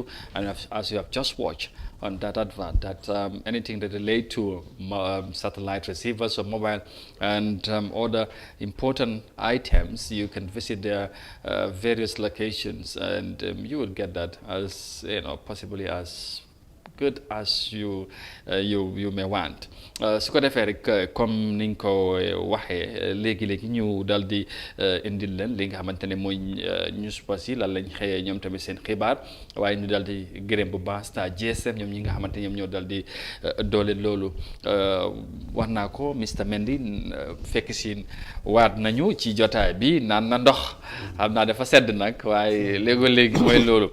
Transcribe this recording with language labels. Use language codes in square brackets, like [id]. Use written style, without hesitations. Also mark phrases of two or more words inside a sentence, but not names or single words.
[en] And as you have just watched on that advert, that anything that relate to satellite receivers or mobile and other important items, you can visit their various locations, and you will get that as possibly as good as you may want. [wo] su ko defee rek comme niñ ko waxee léegi ñu dal di indil leen li nga xamante ne mooy news pass yi lan lañ xëyee ñoom tamit seen xibaar, waaye ñu dal di gërëm bu baax Star GSM ñoom ñi nga xamante ñoom ñoo dal di doole loolu. wax naa ko Mr Mendy fekk si waat nañu ci jotaay bi naan na ndox, xam naa dafa sedd nag waaye léegi mooy loolu.